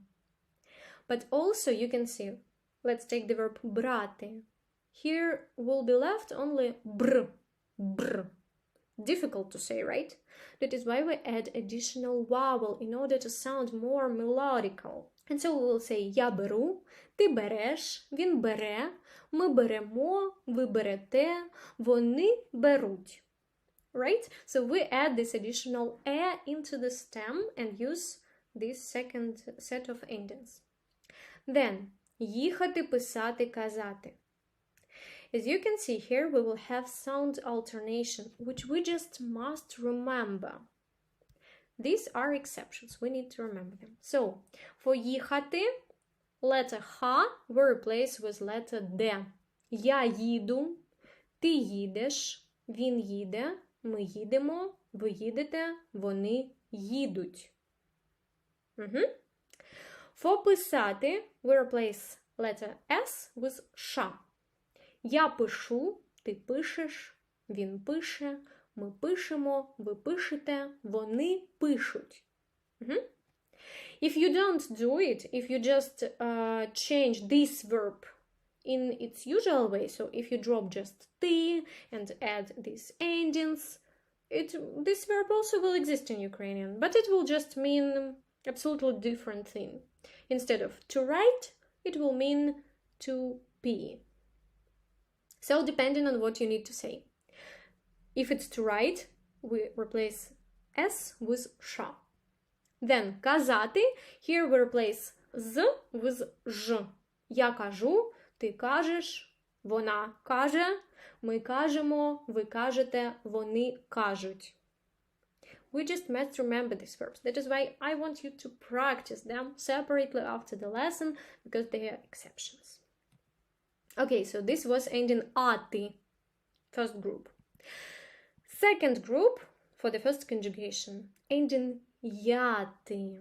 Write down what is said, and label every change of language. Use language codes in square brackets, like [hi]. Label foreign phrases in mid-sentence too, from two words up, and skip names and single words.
[en] But also you can see, let's take the verb брати. Here will be left only br, br. Difficult to say, right? That is why we add additional vowel in order to sound more melodical. And so we will say [uk] я беру, ти береш, він бере, ми беремо, ви берете, вони беруть. [en] Right? So we add this additional e into the stem and use this second set of endings. Then, [uk] їхати, писати, казати. [en] As you can see here, we will have sound alternation, which we just must remember. These are exceptions, we need to remember them. So, for їхати, letter H we replace with letter D. [uk] Я їду, ти їдеш, він їде, ми їдемо, ви їдете, вони їдуть. [en] For писати, we replace letter S with sh. [uk] Я пишу, ти пишеш, він пише, ми пишемо, ви пишете, вони пишуть. [en] If you don't do it, if you just change this verb in its usual way, so if you drop just ti and add these endings, this verb also will exist in Ukrainian, but it will just mean absolutely different thing. Instead of to write, it will mean to be. So depending on what you need to say. If it's to write, we replace S with sh. Then казати, here we replace z with ж. [uk] Я кажу, ти кажеш, вона каже, ми кажемо, ви кажете, вони кажуть. [en] We just must remember these verbs. That is why I want you to practice them separately after the lesson, because they are exceptions. Okay, so this was ending ati, first group. Second group, for the first conjugation, ending yati.